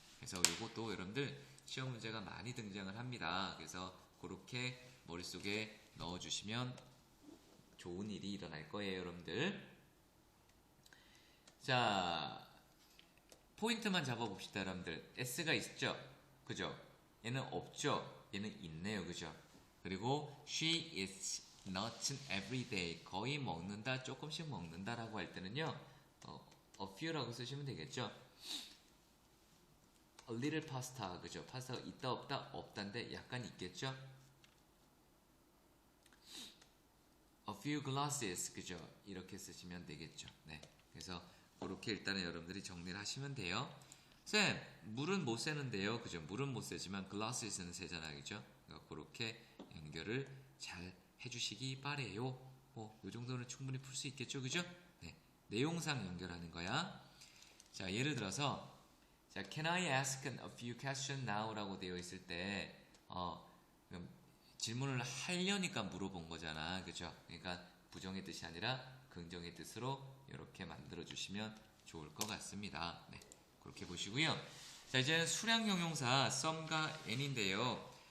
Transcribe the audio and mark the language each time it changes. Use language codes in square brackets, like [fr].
[ko] 그래서 이것도 여러분들 시험 문제가 많이 등장을 합니다. 그래서 그렇게 머릿속에 넣어주시면 좋은 일이 일어날 거예요, 여러분들. 자, 포인트만 잡아봅시다, 여러분들. S가 있죠? 그죠? 얘는 없죠? 얘는 있네요, 그죠? 그리고 [en] she eats nuts every day. [ko] 거의 먹는다, 조금씩 먹는다라고 할 때는요, a few라고 쓰시면 되겠죠? A little pasta, 그죠? 파스타가 있다 없다? 없다인데 약간 있겠죠? A few glasses, 그죠? 이렇게 쓰시면 되겠죠. 네. 그래서 그렇게 일단은 여러분들이 정리를 하시면 돼요. 쌤, 물은 못 세는데요. 그죠? 물은 못 세지만 glasses는 세잖아요. 그죠? 그러니까 그렇게 연결을 잘 해주시기 바래요. 이 정도는 충분히 풀 수 있겠죠. 그죠? 네. 내용상 연결하는 거야. 자, 예를 들어서 자, [en] can I ask a few questions now? [ko] 라고 되어 있을 때 질문을 하려니까 물어본 거잖아. 그죠? 그러니까 부정의 뜻이 아니라 긍정의 뜻으로 이렇게 만들어 주시면 좋을 것 같습니다. 네. 그렇게 보시고요. 자, 이제는 수량 형용사 some과 any인데요.